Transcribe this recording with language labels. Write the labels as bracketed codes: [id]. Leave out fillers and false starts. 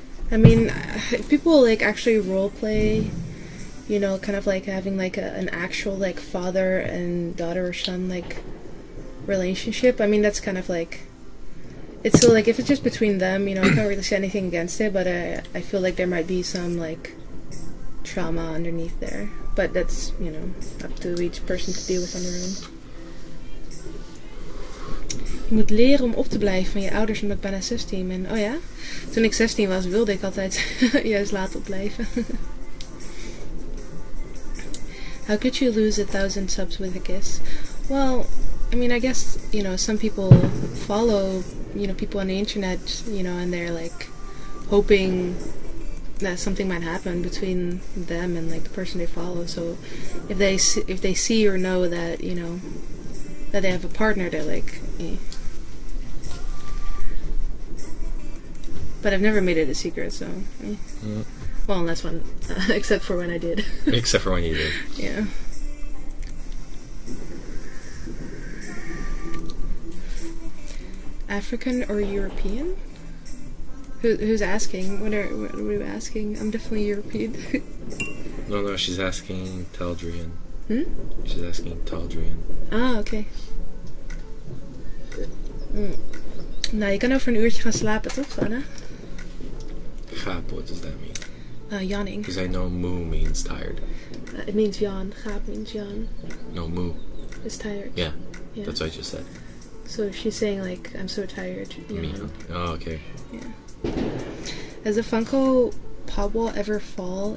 [en] I mean, people like actually role play, you know, kind of like having like an actual like father and daughter or son like relationship. I mean, that's kind of like, it's so like if it's just between them, you know, I can't really say anything against it, but I feel like there might be some like trauma underneath there. But that's, you know, up to each person to deal with on their own. [nl] Je moet leren om op te blijven van je ouders omdat ik bijna 16 ben. Oh ja? Toen ik 16 was wilde ik altijd juist laten opblijven. [en] How could you lose 1,000 subs with a kiss? Well, I mean, I guess, you know, some people follow, you know, people on the internet, you know, and they're like hoping that something might happen between them and like the person they follow. So if they see or know that, you know, that they have a partner, they're like, eh. But I've never made it a secret, so eh. Well, unless when, except for when I did. Except for when you did. Yeah. African or European? Who's asking? What are you asking? I'm definitely European. No, she's asking Taldrian. She's asking Taldrian. [nl] Ah, oké. Nou, je kan over een uurtje gaan slapen, toch, Anna? [en] Gaap, what does that mean? Yawning. Because I know moo means tired. It means yawn. Gaap means yawn. No, moo. It's tired. Yeah, that's what I just said. So she's saying like, I'm so tired. Me? Oh, okay. Yeah. Has the Funko Pop Wall ever fall?